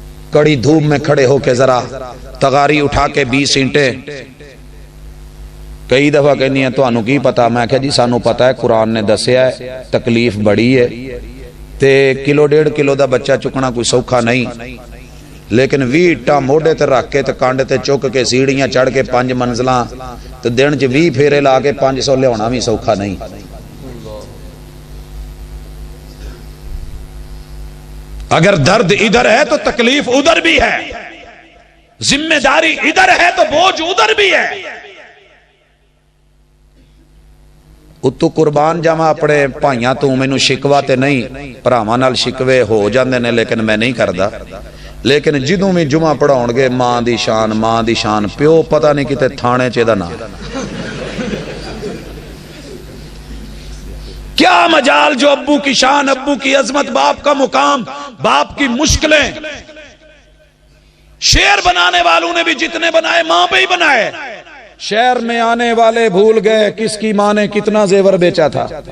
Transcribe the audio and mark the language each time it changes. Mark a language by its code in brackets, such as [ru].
[ur] کڑی دھوپ میں کھڑے ہو کے ذرا تغاری اٹھا کے 20 اینٹیں, [pa] کئی دفعہ کہنی ہے تو انہوں کی پتا, میں کہا جی سانو پتا ہے, قرآن نے دسیا ہے, تکلیف بڑی ہے, تے کلو 1.5 کلو دا بچہ چکنا کوئی سوکھا نہیں, لیکن 20 اٹا موڑے تے رکھ کے تے کانڈ تے چک کے سیڑھیاں چڑھ کے 5 منزلاں تے دن چ 20 پھیرے لا کے 500 لے ہونا بھی سوکھا نہیں. [ur] اگر درد ادھر ہے تو تکلیف ادھر بھی ہے, ذمہ داری ادھر ہے تو بوجھ ادھر بھی ہے. [pa] اتو قربان جاواں اپنے بھائیاں تو مینوں شکوا تے نہیں, بھراواں نال شکوے ہو جاندے نے, لیکن میں نہیں کردا. لیکن جدوں بھی جمعہ پڑھاؤن گے ماں دی شان, پیو پتہ نہیں کتے تھانے چ دا نام. [ur] کیا مجال جو ابو کی شان, ابو کی عظمت, باپ کا مقام, باپ کی مشکلیں. شعر بنانے والوں نے بھی جتنے بنائے ماں پہ ہی بنائے. شہر میں آنے والے بھول گئے کس کی ماں نے کتنا زیور بیچا تھا.